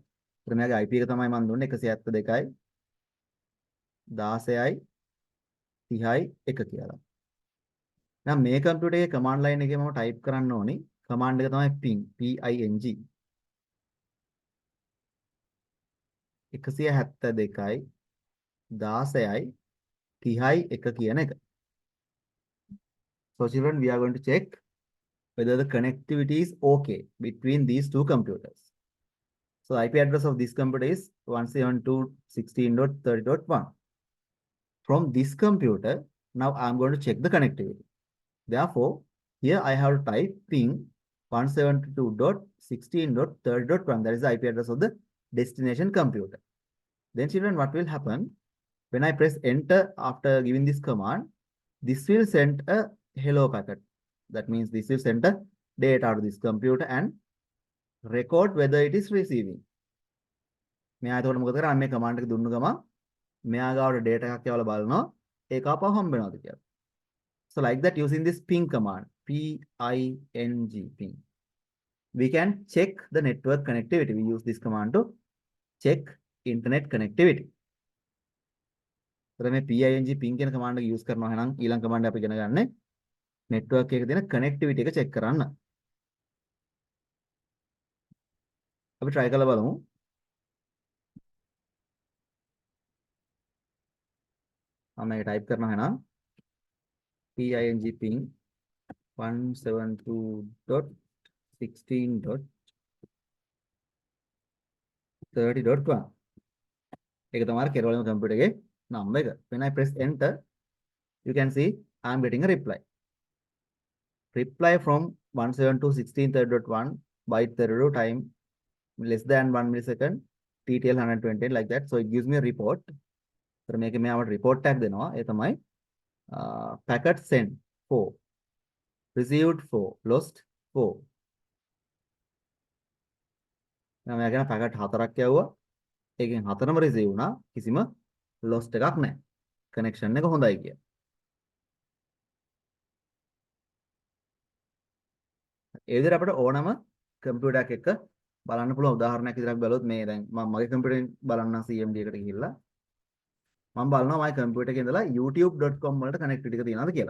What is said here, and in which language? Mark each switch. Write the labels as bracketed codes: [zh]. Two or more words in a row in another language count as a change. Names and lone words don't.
[si] ඒතර මෙයාගේ IP එක තමයි මම දුන්නේ 172යි 16යි 30යි 1 කියලා. දැන් මේ computer එකේ [en] command line [si] එකේ මම type කරන්න ඕනි command එක තමයි ping 172යි 16යි 30යි 1 කියන එක. [en] So children, we are going to check whether the connectivity is okay between these two computers. So the IP address of this computer is 172.16.30.1. From this computer, now I'm going to check the connectivity. Therefore, here I have to type ping 172.16.30.1. That is the IP address of the destination computer. Then children, what will happen? When I press enter after giving this command, this will send a hello packet. That means this will send a data to this computer and record whether it is receiving. [si] මෙයා එතකොට මොකද කරන්නේ? මේ command එක දුන්නු ගමන් මෙයා ගාවට data එකක් යවලා බලනවා ඒක ආපහු හම්බ වෙනවද කියලා. [en] So like that, using this ping command, ping, ping, we can check the network connectivity. We use this command to check internet connectivity. [si] So මේ ping කියන command එක use කරනවා නම් ඊළඟ command අපි ඉගෙන ගන්න network එකේ තියෙන connectivity එක check කරන්න. අපි try කරලා බලමු. මම මේක type කරනවා එහෙනම් ping 172.16.30.1. ඒක තමයි කෙරවලම computer එකේ number එක. [en] When I press enter, you can see I am getting a reply. Reply from 172.16.30.1 byte 32 time less than 1 millisecond, TTL 120 like that. So it gives me a report. So [si] මේක මෙයාට report tag දෙනවා. ඒ තමයි [en] packet sent 4, received 4, lost 4. [si] මම යගෙන packet 4ක් යවුවා. ඒකෙන් 4ම receive වුණා. කිසිම lost එකක් නැහැ. connection එක හොඳයි කිය. ඒ විදිහට අපිට ඕනම computer එකක් එක්ක බලන්න පුළුවන් උදාහරණයක් විදිහට අපි බලුවොත් මේ දැන් මම මගේ computer එකෙන් බලන්න CMD එකට ගිහිල්ලා මම බලනවා මගේ computer එකේ ඉඳලා youtube.com වලට connectivity එක තියෙනවද කියලා.